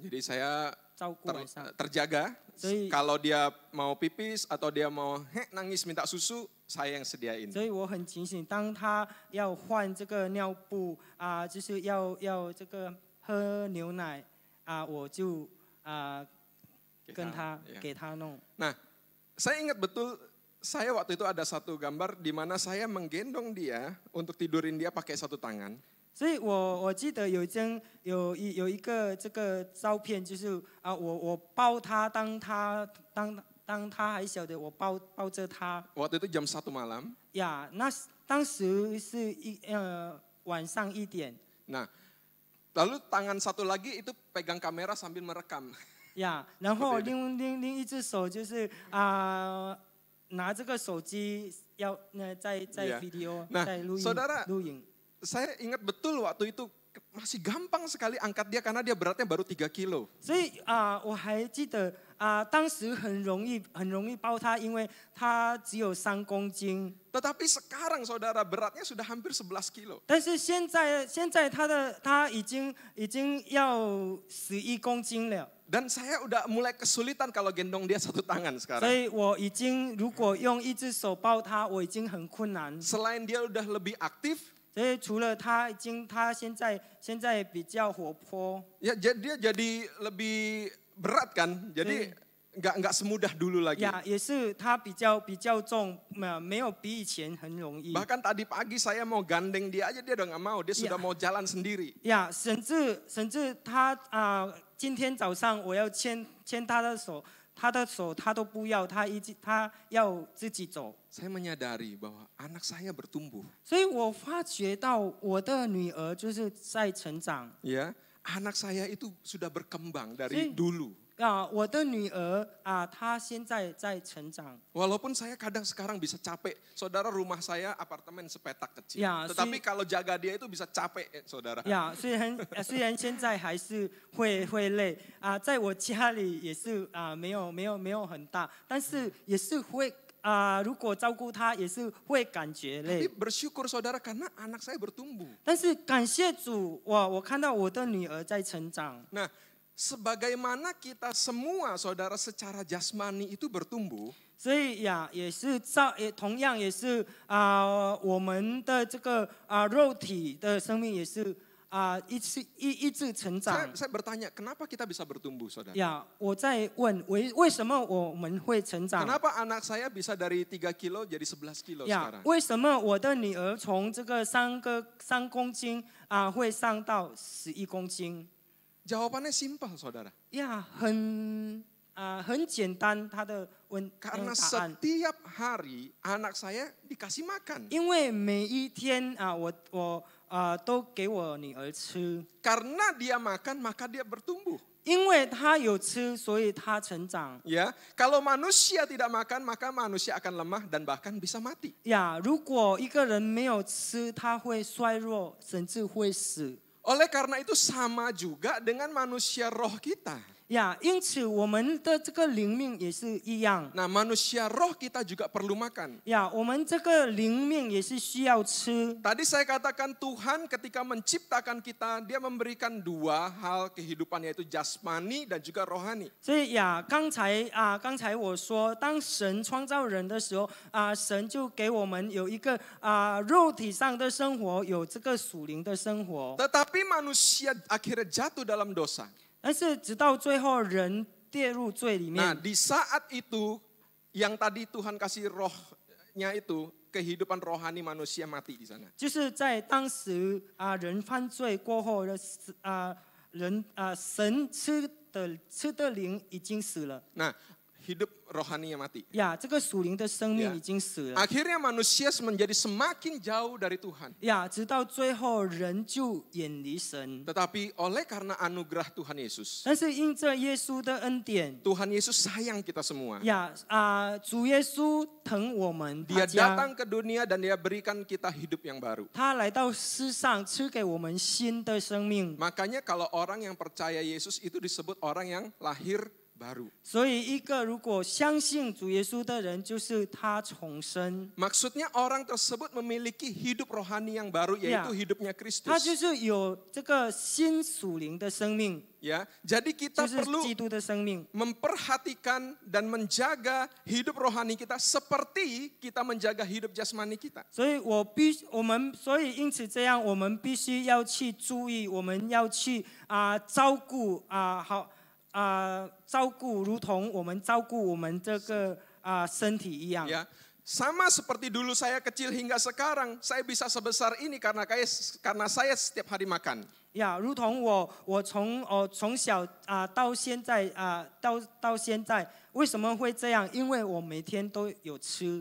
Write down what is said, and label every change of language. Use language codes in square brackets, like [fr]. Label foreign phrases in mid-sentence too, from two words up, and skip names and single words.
[id] Jadi saya [zh] 照顾晚上。 [id] terjaga. Kalau dia mau pipis atau dia mau nangis minta susu, saya yang sediain. [zh] 所以我很警醒，当他要换这个尿布就是要这个喝牛奶我就跟他给他弄。 [id] Nah, saya ingat betul. Saya waktu itu ada satu gambar di mana saya menggendong dia untuk tidurin dia pakai satu tangan. [zh] 所以我记得有一个这个照片，就是我抱他，当他还小的，我抱着他。 [id] Waktu itu jam 1 malam. [zh] 呀，那当时是晚上1点。 [id] Nah, lalu tangan satu lagi itu pegang kamera sambil merekam. [zh] 呀，然后另一只手就是拿这个手机要在 video 在录影。 [id] Saya ingat betul waktu itu masih gampang sekali angkat dia karena dia beratnya baru 3 kilo. [zh] 所以我还记得当时很容易抱他，因为他只有3公斤。 [id] Tetapi sekarang saudara beratnya sudah hampir 11 kilo. [zh] 但是现在他已经要11公斤了。 [id] Dan saya udah mulai kesulitan kalau gendong dia satu tangan sekarang. [zh] 所以我已经如果用一只手抱他，我已经很困难。 [id] Selain dia udah lebih aktif. [zh] 所以除了他现在比较活泼。 [id] Ya, dia jadi lebih berat kan. Jadi nggak semudah dulu lagi. [zh] 呀，也是他比较重，没有比以前很容易。 [id] Bahkan tadi pagi saya mau gandeng dia aja dia udah nggak mau, dia sudah mau jalan sendiri. [zh] 呀，甚至他今天早上我要牵他的手，他都不要，他要自己走。 [id] Saya menyadari bahwa anak saya bertumbuh. [zh] 所以我发觉到我的女儿就是在成长。 [id] Ya, anak saya itu sudah berkembang dari dulu. [zh] 我的女儿她现在在成长。 [id] Walaupun saya kadang sekarang bisa capek, saudara rumah saya apartemen sepetak kecil. Ya, tetapi kalau jaga dia itu bisa capek, saudara. [zh] 呀，虽然现在还是会累在我家里也是没有很大，但是也是会如果照顾他也是会感觉累。 [id] Tapi bersyukur saudara karena anak saya bertumbuh. [zh] 但是感谢主，我看到我的女儿在成长。 [id] Nah, sebagaimana kita semua saudara secara jasmani itu bertumbuh. [zh] 所以也是同样也是我们的这个肉体的生命也是一直成长。 [id] Saya bertanya, kenapa kita bisa bertumbuh, saudara? [zh] 呀，我在问为什么我们会成长？ [id] Kenapa anak saya bisa dari 3 kilo jadi 11 kilo [zh] 呀， [id] sekarang? [zh] 为什么我的女儿从这个3公斤会上到11公斤？ [id] Jawabannya simpel, saudara. [zh] 呀，很简单，他的 [id] Karena [zh] 答案。 [id] setiap hari anak saya dikasih makan. [zh] 因为每一天我都给我女儿吃。 [id] Karena dia makan, maka dia bertumbuh. [zh] 因为他有吃，所以他成长。 [id] Ya, kalau manusia tidak makan, maka manusia akan lemah dan bahkan bisa mati. [zh] 呀，如果一个人没有吃，他会衰弱，甚至会死。 [id] Oleh karena itu sama juga dengan manusia roh kita. [zh] 呀，因此我们的这个灵命也是一样。 [id] Nah, manusia roh kita juga perlu makan. [zh] 呀，我们这个灵命也是需要吃。 [id] Tadi saya katakan Tuhan ketika menciptakan kita, dia memberikan 2 hal kehidupan, yaitu jasmani dan juga rohani. [zh] 所以呀，刚才我说，当神创造人的时候神就给我们有一个肉体上的生活，有这个属灵的生活。 [id] Tetapi manusia akhirnya jatuh dalam dosa. [zh] 但是直到最后，人跌入罪里 [id] Nah, [zh] 面。 [id] di saat itu yang tadi Tuhan kasih rohnya itu, kehidupan rohani manusia mati di sana. [zh] 就是在当时人犯罪过后的神吃的灵已经死了。 [id] Nah, hidup rohaninya mati. [zh] 呀，这个属灵的生命已经死了。 [id] Akhirnya manusia menjadi semakin jauh dari Tuhan. [zh] 呀，直到最后人就远离神。 [id] Tetapi oleh karena anugerah Tuhan Yesus, [zh] 但是因着耶稣的恩典， [id] Tuhan Yesus sayang kita semua. [zh] 呀主耶稣疼我们大 [id] Dia [zh] 家， [id] datang ke dunia dan dia berikan kita hidup yang baru. [zh] 他来到世上，赐给我们新的生命。 [id] Makanya kalau orang yang percaya Yesus itu disebut orang yang lahir baru. [zh] 所以，一个如果相信主耶稣的人，就是他重生。 [id] Maksudnya orang tersebut memiliki hidup rohani yang baru, yaitu hidupnya [zh] 他 [id] Kristus. [zh] 就是有这个新属灵的生命， [id] Ya, jadi kita [zh] 就是 [id] perlu [zh] 基督的生命。 [id] memperhatikan dan menjaga hidup rohani kita seperti kita menjaga hidup jasmani kita. [zh] 所以因此这样，我们必须要去注意，我们要去照顾照顾，如同我们照顾我们这个身体一样。 [id] Ya, sama seperti dulu saya kecil hingga sekarang, saya bisa sebesar ini karena saya setiap hari makan. [zh] 呀，如同我从小到现在到现在，为什么会这样？因为我每天都有吃。